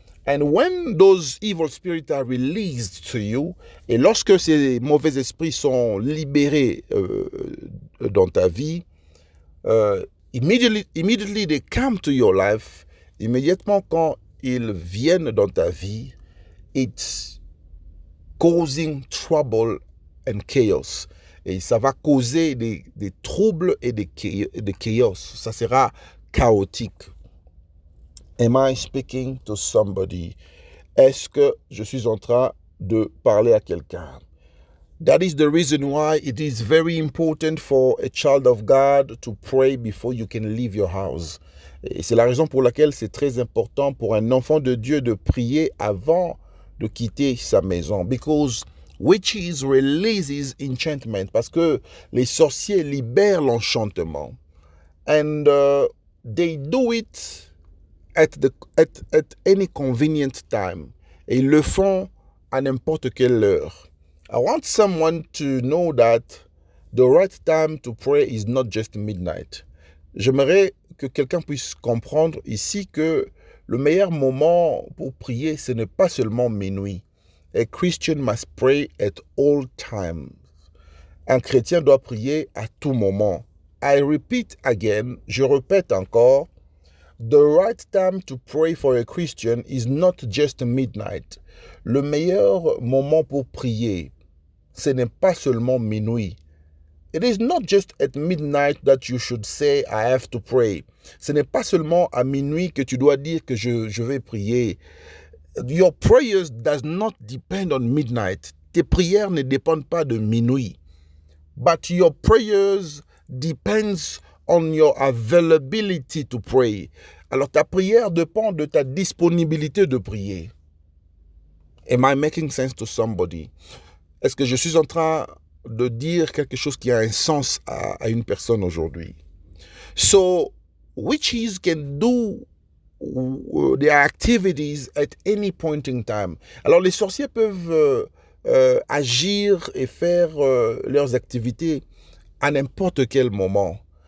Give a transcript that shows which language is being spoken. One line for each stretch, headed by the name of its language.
English: And when those evil spirits are released to you,
French: et lorsque ces mauvais esprits sont libérés dans ta vie,
English: immediately they come to your life.
French: Immédiatement quand ils viennent dans ta vie,
English: it's causing trouble and chaos.
French: Et ça va causer des troubles et des chaos. Ça sera chaotique.
English: Am I speaking to somebody?
French: Est-ce que je suis en train de parler à quelqu'un?
English: That is the reason why it is very important for a child of God to pray before you can leave your house.
French: Et c'est la raison pour laquelle c'est très important pour un enfant de Dieu de prier avant de quitter sa maison.
English: Because witches releases enchantment.
French: Parce que les sorciers libèrent l'enchantement.
English: And they do it at any convenient time.
French: Et ils le font à n'importe quelle heure.
English: I want someone to know that the right time to pray is not just midnight.
French: J'aimerais que quelqu'un puisse comprendre ici que le meilleur moment pour prier, ce n'est pas seulement minuit.
English: A Christian must pray at all times.
French: Un chrétien doit prier à tout moment.
English: I repeat again,
French: je répète encore,
English: the right time to pray for a Christian is not just midnight.
French: Le meilleur moment pour prier, ce n'est pas seulement minuit.
English: It is not just at midnight that you should say, I have to pray.
French: Ce n'est pas seulement à minuit que tu dois dire que je vais prier.
English: Your prayers does not depend on midnight.
French: Tes prières ne dépendent pas de minuit.
English: But your prayers depends on your availability to pray.
French: Alors ta prière dépend de ta disponibilité de prier.
English: Am I making sense to somebody?
French: Est-ce que je suis en train de dire quelque chose qui a un sens à une personne aujourd'hui?
English: So, witches can do their activities at any point in time.
French: Alors, les sorciers peuvent agir et faire leurs activités à n'importe quel moment.